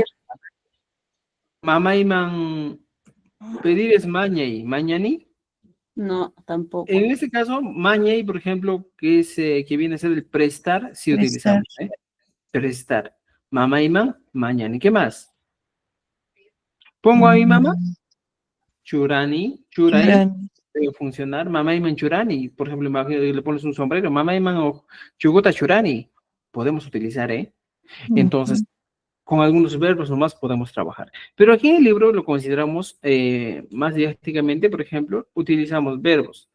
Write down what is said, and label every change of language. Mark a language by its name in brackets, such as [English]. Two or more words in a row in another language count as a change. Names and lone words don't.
[Quechua] Mamá y man, [Spanish] pedir es mañay. [Quechua] ¿Mañani? [Spanish] No, tampoco. En este caso, mañay, por ejemplo, que es que viene a ser el prestar, si Prestar. utilizamos, prestar. [Quechua] Mamá y man, mañani. [Spanish] ¿Qué más? Pongo a mi mamá, [Quechua] churani, churay, Churani. [Spanish] debe funcionar. [Quechua] Mamá y man, churani. [Spanish] Por ejemplo, le pones un sombrero, [Quechua] mamá y man, o chuguta, churani. [Spanish] Podemos utilizar, Entonces, con algunos verbos nomás podemos trabajar. Pero aquí en el libro lo consideramos más didácticamente, por ejemplo, utilizamos verbos.